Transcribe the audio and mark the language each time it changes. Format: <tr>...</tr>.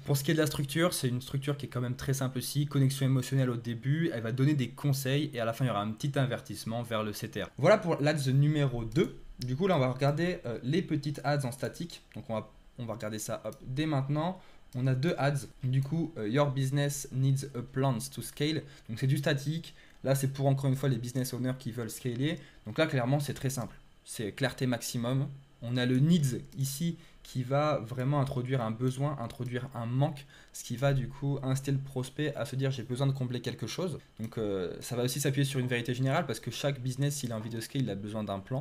<fr>Pour ce qui est de la structure, c'est une structure qui est quand même très simple aussi. Connexion émotionnelle au début, elle va donner des conseils et à la fin, il y aura un petit avertissement vers le CTR. Voilà pour l'ads numéro 2. Du coup, là, on va regarder les petites ads en statique. Donc, on va regarder ça dès maintenant. On a deux ads.</fr> <en>Du coup, Your business needs a plans to scale.</en> <fr>Donc, c'est du statique. Là, c'est pour encore une fois les business owners qui veulent scaler. Donc là, clairement, c'est très simple. C'est clarté maximum. On a le needs ici qui va vraiment introduire un besoin, introduire un manque, ce qui va du coup inciter le prospect à se dire j'ai besoin de combler quelque chose. Donc ça va aussi s'appuyer sur une vérité générale parce que chaque business, s'il a envie de scale, il a besoin d'un plan.</fr>